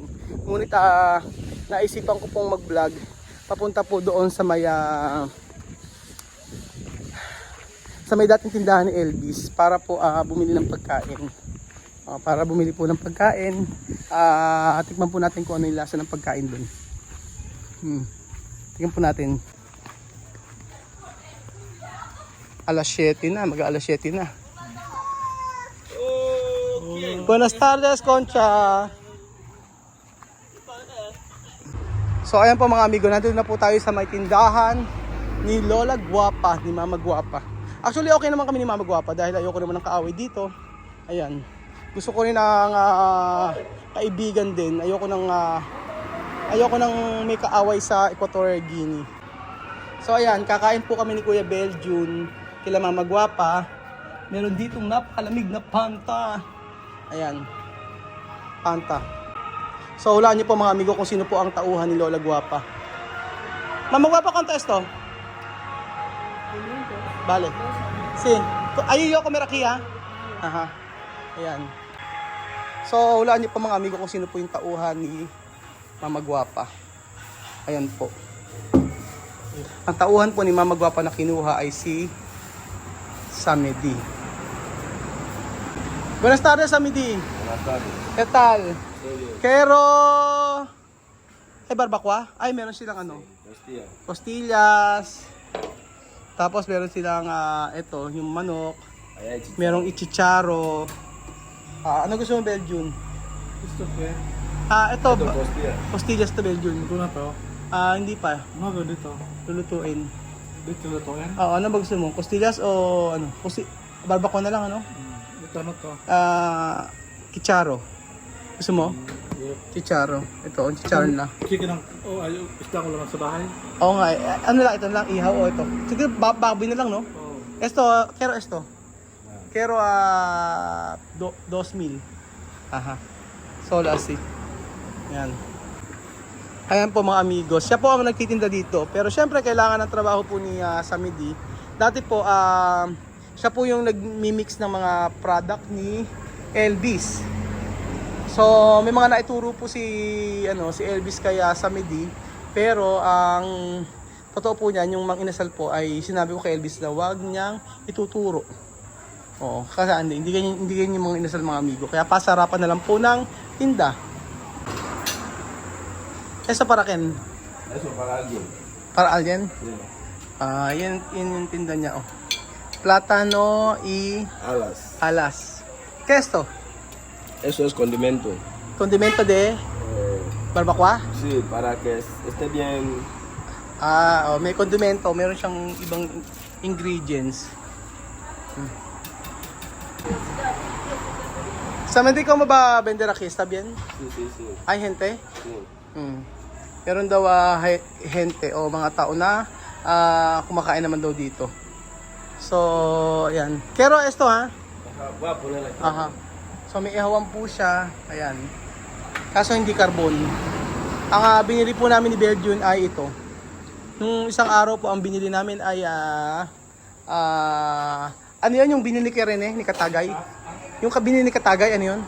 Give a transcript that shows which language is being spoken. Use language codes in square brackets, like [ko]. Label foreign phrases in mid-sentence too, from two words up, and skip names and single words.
[tl] Ngunit naisipan ko pong mag-vlog papunta po doon sa may dating tindahan ni Elvis para po bumili ng pagkain. Para bumili po ng pagkain, tikman po natin kung ano yung lasa ng pagkain doon. Tingnan po natin. Alas 7 na, mag-alas 7 na. [es] Okay. Buenas tardes, Concha. [tl] So ayan po mga amigo, nandito na po tayo sa may tindahan ni Lola Guapa, ni Mama Guapa. Actually okay naman kami ni Mama Guapa dahil ayoko naman ng kaaway dito. Ayan. Gusto ko rin ng kaibigan din. Ayoko nang may kaaway sa Equatorial Guinea. So ayan, kakain po kami ni Kuya Belgium kila Mama Guapa. Meron ditong napakalamig na Fanta. Ayan. Fanta. So hulaan niyo po mga amigo kung sino po ang tauhan ni Lola Guapa. [es] Mama Guapa contesto. Vale. Sí. [tl] Ayun ko merakia. Aha. Ayan. So hulaan niyo po mga amigo kung sino po yung tauhan ni Mama Guapa. Ayan po. Ang tauhan po ni Mama Guapa na kinuha ay si Samedi. [es] Buenas tardes, Samedi. Buenas tardes. ¿Qué tal? Bien. Quiero... barbacoa? [tl] Ay, meron silang [es] Costilla. costillas. [tl] Tapos meron silang ito, yung manok. [es] Allá hay chicha. [tl] Merong ichicharo. Ano gusto mo, Belgium? Gusto ko eh. Ito, Ito, costilla. costillas to Belgium. Ito na to. Hindi pa. Ano ba dito? Lulutuin. Dito na to yan? Ano ba gusto mo? Costillas o ano? Barbacoa na lang, ano? Ito na to. Kicharo. Gusto mo? [en] Yep. [tl] Chicharo. Ito, ang chicharo na. Chicken ang... Oh, ayaw. Isda ko lang sa bahay. Oo nga, ano lang, ito lang, ihaw o ito. Sige, baboy na lang, no? Oh. [es] Esto, quiero 2,000. Aha. Solo así. [tl] Yan. Ayan po mga amigos. Siya po ang nagtitinda dito. Pero syempre kailangan ng trabaho po ni Samedi. Dati po, siya po yung nagmi-mix ng mga product ni Elvis. So, may mga naituro po si Elvis kaya Samedi. Pero ang totoo po niyan, yung mang inasal po ay sinabi ko kay Elvis na wag niyang ituturo. Oo, kasi hindi ganyan yung mga inasal mga amigo. Kaya pasarapan na lang po ng tinda. [es] Eso para ken? Eso para alguien. Para alguien? Sí. [tl] Yan yung tinda niya. [es] Oh. Plátano y Alas. ¿Qué es esto? Eso es condimento. Condimento de barbacoa? Sí, para que esté bien. [tl] May condimento. Meron siyang ibang ingredients. [es] Samedi [tl] ko ba [es] vender aquí? ¿Está bien? Sí. Hay gente? Sí. [tl] Meron daw gente o mga tao na kumakain naman daw dito. So, ayan. [es] Pero esto Ajá, voy a poner aquí. [tl] Aha. So may ihawan po siya. Ayan. Kaso hindi carbon. Ang binili po namin ni Belgium ay ito. Nung isang araw po ang binili namin ay ano yan yung binili kay Rene ni Katagay? Yung binili ni Katagay, ano yun?